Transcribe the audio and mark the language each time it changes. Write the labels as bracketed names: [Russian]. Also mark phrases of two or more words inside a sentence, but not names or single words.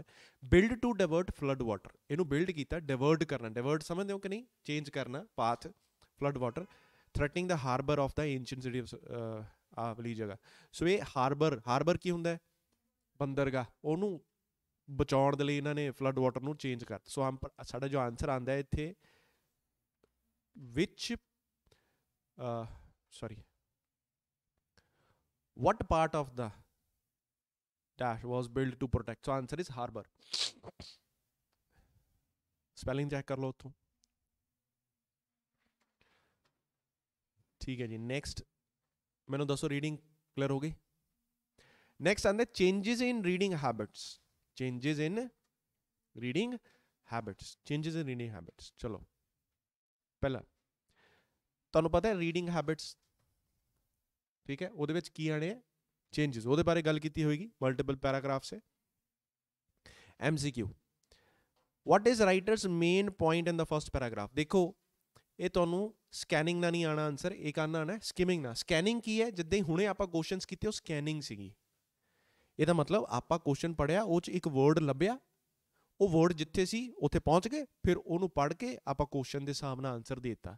[English] build to divert flood water, [Punjabi] ਇਹਨੂੰ ਬਿਲਡ ਕੀਤਾ, ਡਾਇਵਰਟ ਕਰਨਾ, ਡਾਇਵਰਟ ਸਮਝਦੇ ਹੋ ਕਿ ਨਹੀਂ? [English] ਚੇਂਜ ਕਰਨਾ ਪਾਥ, flood water threatening the harbor of the ancient city [Punjabi] ਆਹ ਵਾਲੀ ਜਗ੍ਹਾ। ਸੋ ਇਹ ਹਾਰਬਰ ਕੀ ਹੁੰਦਾ ਹੈ? ਬੰਦਰਗਾਹ। ਉਹਨੂੰ ਬਚਾਉਣ ਦੇ ਲਈ ਇਹਨਾਂ ਨੇ [English] flood water [Punjabi] ਨੂੰ ਚੇਂਜ ਕਰਤਾ। ਸੋ ਸਾਡਾ ਜੋ ਆਨਸਰ ਆਉਂਦਾ ਹੈ ਇੱਥੇ [English] which what part of the dash was built to protect? So answer is harbor. spelling check [Punjabi] ਕਰ ਲੋ ਉੱਥੋਂ। ਠੀਕ ਹੈ ਜੀ, नेक्स्ट ਮੈਨੂੰ ਦੱਸੋ [English] reading clear [Punjabi] ਹੋ ਗਈ। [English] नेक्स्ट आंदा changes in reading habits. changes in reading habits, changes in reading habits. [Punjabi] ਚਲੋ ਪਹਿਲਾ ਤੁਹਾਨੂੰ ਪਤਾ ਹੈ [English] reading habits, [Punjabi] ਠੀਕ ਹੈ, ਉਹਦੇ ਵਿੱਚ ਕੀ ਆਣੇ चेंजेस, ਉਹਦੇ ਬਾਰੇ ਗੱਲ ਕੀਤੀ ਹੋਏਗੀ [English] multiple paragraph [Punjabi] से। [English] MCQ, what is writer's main point in the first paragraph? [Punjabi] देखो ਇਹ ਤੁਹਾਨੂੰ ਸਕੈਨਿੰਗ ਨਾਲ ਨਹੀਂ ਆਣਾ ਆਨਸਰ, ਇਹ ਕਰਨਾ ਆਣਾ ਸਕਿਮਿੰਗ ਨਾਲ। ਸਕੈਨਿੰਗ ਕੀ ਹੈ? ਜਿੱਦਾਂ ਹੀ ਹੁਣੇ ਆਪਾਂ ਕੁਐਸਚਨਸ ਕੀਤੇ ਉਹ ਸਕੈਨਿੰਗ ਸੀਗੀ। ਇਹਦਾ ਮਤਲਬ ਆਪਾਂ ਕੁਐਸਚਨ ਪੜਿਆ, ਉਹ 'ਚ ਇੱਕ ਵਰਡ ਲੱਭਿਆ, ਉਹ ਵਰਡ ਜਿੱਥੇ ਸੀ ਉੱਥੇ ਪਹੁੰਚ ਗਏ, ਫਿਰ ਉਹਨੂੰ ਪੜ੍ਹ ਕੇ ਆਪਾਂ ਕੁਐਸਚਨ ਦੇ ਹਿਸਾਬ ਨਾਲ ਆਨਸਰ ਦੇ ਦਿੱਤਾ।